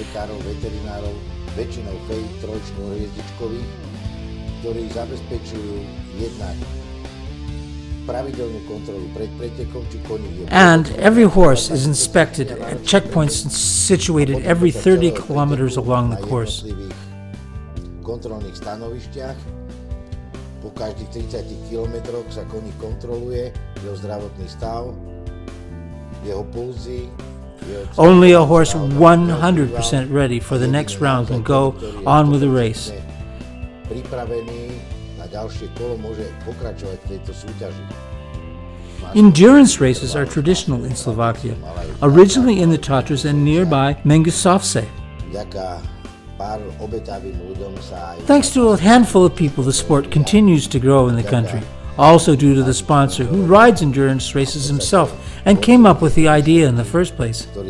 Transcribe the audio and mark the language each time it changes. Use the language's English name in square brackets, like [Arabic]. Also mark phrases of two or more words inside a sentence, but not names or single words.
[English] And every horse is inspected at checkpoints situated every 30 kilometers along the course. [Slovak] Po každých 30 kilometroch sa koník kontroluje jeho zdravotný stav, jeho pulzy. [English] Only a horse 100% ready for the next round can go on with the race. [Slovak] Pripravený na ďalšie kolo môže pokračovať v tejto súťaži. [English] Endurance races are traditional in Slovakia, originally in the Tatras and nearby Mengusovce. Thanks to a handful of people, the sport continues to grow in the country, also due to the sponsor who rides endurance races himself and came up with the idea in the first place.